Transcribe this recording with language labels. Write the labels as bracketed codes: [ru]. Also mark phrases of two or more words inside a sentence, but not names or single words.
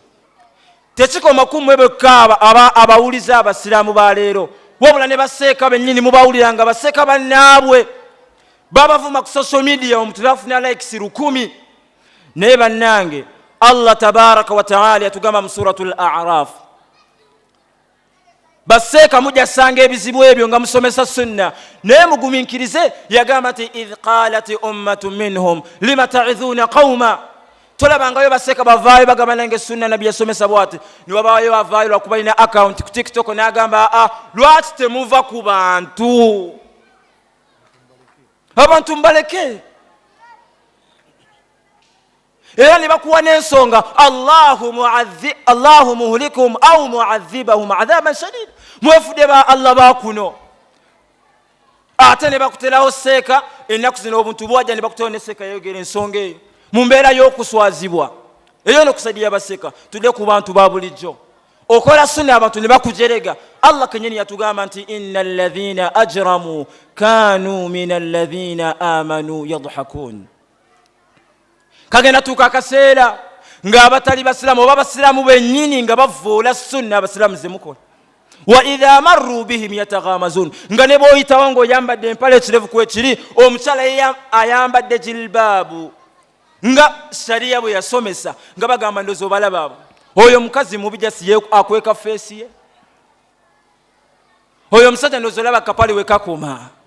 [lg] Tekikoma kumwe bwekka abawuliza abasiraamu ba leero, wabula ne baseeka bennyini mubawulira nga baseeka bannaabwe, babavuma ku [en] social media, [lg] omuntu bafuna likes 1000. Naye bannange, Allah [ar] تبارك وتعالى [lg] yatugamba mu suratul A'raf, baseeka mujasanga ebizibu ebyo nga musomesa sunna, naye mugumiikirize. Yagamba nti [ar] إذ قالت أمة منهم لم تعظون قوما, [lg] tolabangayo baseeka bavaayo bagamba nange sunna nabbi yasomesa bwati, ne babaayo bavaayo lwakuba alina account ku TikTok n'agamba lwaki temuva ku bantu, abantu mbaleke. Era ne bakuwa n'ensonga, [ar] الله مهلكهم أو معذبهم عذابا شديدا, [lg] mwefudde ba Allah bakuno. Ate ne bakuterawo seeka ennaku zino, obuntu bwajja ne bakuterawo ne seeka yayogera ensonga eyo mu mbeera y'okuswazibwa eyo n'okusajja baseeka. Tudde ku bantu ba bulijjo, okola sunna abantu ne bakujerega. Allah kenyini yatugamba nti [ar] إن الذين أجرموا كانوا من الذين آمنوا يضحكون. [lg] Kagenda tuuka akaseera ng'abatali basiraamu oba basiraamu bennyini nga bavvoola sunna abasiraamu ze mukola. [ar] وإذا مروا بهم يتغامزون, [lg] nga ne bw'oyitawo ng'oyambadde empale ekirevu kwekiri, omukyala ayambadde jilbaabu nga shariya bwe yasomesa, nga bagamba ndozi obalaba abo, oyo mukazi mubi jasiye akweka feesi ye, oyo omusajja ndozi olaba kapale wekakoma.